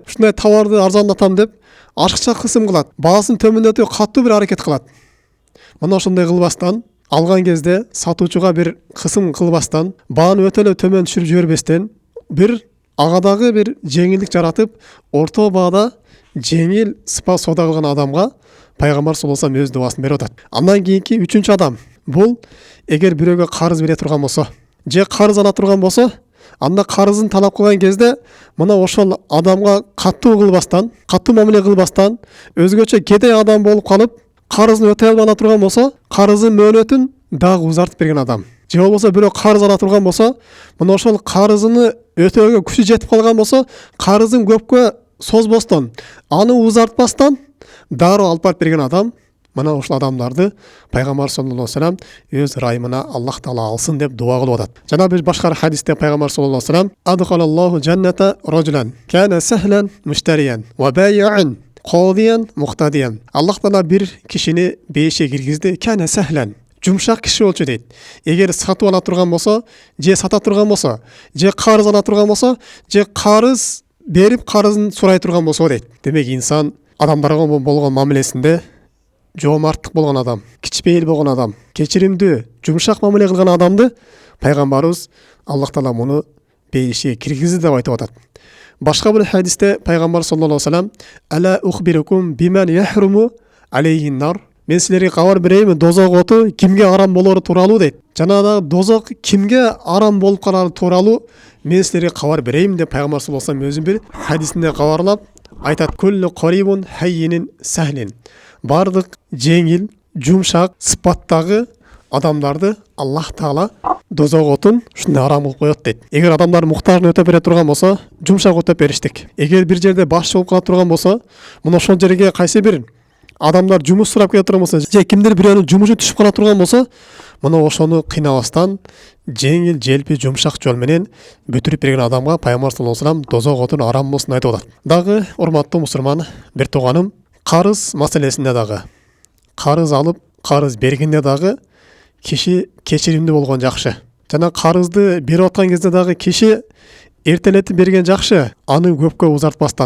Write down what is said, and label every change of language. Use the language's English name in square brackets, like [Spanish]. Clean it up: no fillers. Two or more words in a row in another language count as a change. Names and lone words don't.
[Kyrgyz] Ушундай товарды арзандатам деп ашыкча кысым кылат. Баасын төмөндөтүү каттуу бир аракет кылат. Мына ошондой кылбастан, алган кезде сатуучуга бир кысым кылбастан, бааны өтө эле төмөн түшүрүп жибербестен, бир агадагы бир жеңилдик жаратып, орто баада жеңил сыпа соода кылган адамга пайгамбар [Arabic] صلى الله عليه وسلم [Kyrgyz] өз дуасын берип атат. Андан кийинки 3-чү адам бул эгер бирөөгө карыз бере турган болсо, же карыз ала турган болсо, анда карызын талап кылган кезде мына ошол адамга каттуу кылбастан, каттуу мамиле кылбастан, өзгөчө кедей адам болуп калып, карызын өтөй албай турган болсо, карызын мөөнөтүн дагы узартып берген адам. Же болбосо бирөө карыз ала турган болсо, мына ошол карызыны өтөөгө күчү жетип калган болсо, карызын көпкө созбостон, аны узартпастан дароо алып барып берген адам, мына ушул адамдарды пайгамбар [Arabic] صلى الله عليه وسلم [Kyrgyz] өз райымына Аллах Таала алсын деп дуа кылып атат. Жана бир башка хадисте пайгамбар [Arabic] صلى الله عليه وسلم أدخل الله الجنة رجلا كان سهلا مشتريا وبائعا قاضيا مقتضيا. [Kyrgyz] Аллах Таала бир кишини бейишке киргизди. [Arabic] كان سهلا [Kyrgyz] жумшак киши болчу дейт. Эгер сатып ала турган болсо, же сата турган болсо, же карыз ала турган болсо, же карыз берип карызын сурай турган болсо дейт. Демек инсан адамдарга болгон мамилесинде жоомарттык болгон адам, кичпейил болгон адам, кечиримдүү, жумшак мамиле кылган адамды пайгамбарыбыз Аллах Таала муну бейишке киргизди деп айтып атат. Башка бир хадисте пайгамбар [Arabic] صلى الله عليه وسلم ألا أخبركم بمن يحرم عليه النار. [Kyrgyz] Мен силерге кабар берейинби, дозок оту кимге арам болору тууралуу дейт. Жана да дозок кимге арам болуп калары тууралуу мен силерге кабар берейин деп пайгамбар [Arabic] صلى الله عليه وسلم [Kyrgyz] өзүнүн бир хадисинде кабарлап айтат: [Arabic] "كل قريب هين سهل." [Kyrgyz] Бардык жеңил, жумшак сыпаттагы адамдарды Аллах Таала дозок отун ушундай арам кылып коет дейт. Эгер адамдар муктажын өтөп бере турган болсо, жумшак өтөп бериштик. Эгер бир жерде башчы болуп кала турган болсо, мына ошол жерге кайсы бир адамдар жумуш сурап келе турган болсо, же кимдир бирөөнүн жумушу түшүп кала турган болсо, мына ошону кыйнабастан жеңил, желпи, жумшак жол менен бүтүрүп берген адамга пайгамбар [Arabic] صلى الله عليه وسلم [Kyrgyz] дозок отун арам болсун айтып атат. Дагы урматтуу мусулман, бир туганым, карыз маселесинде дагы, карыз алып, карыз бергенде дагы киши кечиримдүү болгон жакшы. Жана карызды берип аткан кезде дагы киши эртелетип берген жакшы, аны көпкө узартпастан.